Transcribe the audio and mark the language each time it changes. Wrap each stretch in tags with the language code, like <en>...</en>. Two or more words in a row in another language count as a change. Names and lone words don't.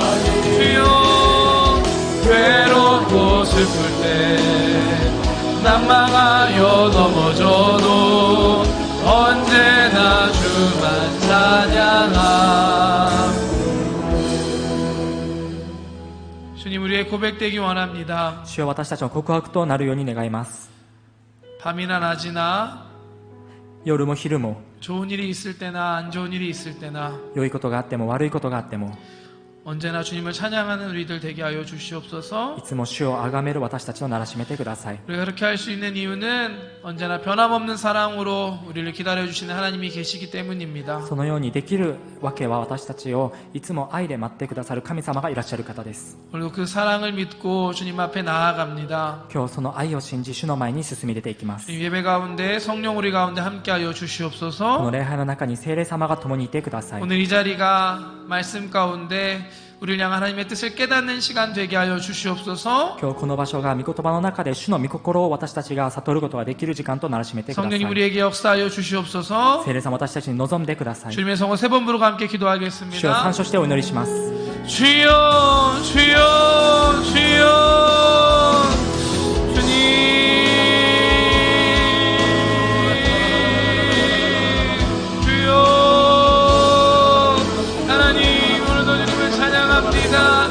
<ko>주여 괴롭고 슬플 때 난망하여 넘어져도 언제나 주만 찬양함. 주님 우리의 고백되기 원합니다.</ko> <ja>主よ、私たちの告白となるように願います。</ja> <ko>밤이나 낮이나</ko> <ja>夜も昼も、</ja> <ko>좋은 일이 있을 때나 안 좋은 일이 있을 때나</ko> <ja>良いことがあっても悪いことがあっても、</ja> <ko>언제나 주님을 찬양하는 우리들 되게 하여</ko> <ja>い</ja> <ko>주시옵소서.</ko> <ja>つも主を崇める私たちをならしめてください。</ja> <ko>우리가 그렇게 할 수 있는 이유는 언제나 변함없는 사랑으로 우리를 기다려주시는 하나님이 계시기 때문입니다.</ko> <ja>そのようにできるわけは、私たちをいつも愛で待ってくださる神様がいらっしゃる方です。</ja> <ko>그리고 그 사랑을 믿고 주님 앞에 나아갑니다.</ko> <ja>今日その愛を信じ、主の前に進み出ていきます。</ja> <ko>이 예배 가운데 성령 우리 가운데 함께하여</ko> <ja>この</ja> <ko>주시옵소서.</ko> <ja>礼拝の中に聖霊様が共にいてください。</ja> <ko>오늘 이 자리가 말씀 가운데 우리를 향한 하나님의 뜻을 깨닫는 시간 되게 하여 주시옵소서.</ko> <ja>今日この場所が御言葉の中で主の御心を私たちが悟ることができる時間とならしめてください。</ja> <ko>성령님 우리에게 역사하여 주시옵소서.</ko> <ja>聖霊様、私たちに望んでください。</ja> <ko>주님의 성호 세 번 부르고 함께</ko> <ja>主を</ja> <ko>기도하겠습니다.</ko> <ja>参照してお祈りします。</ja> <ko>주여 주여 주여 주님 주여 하나님 오늘도 주님을 찬양합니다.</ko>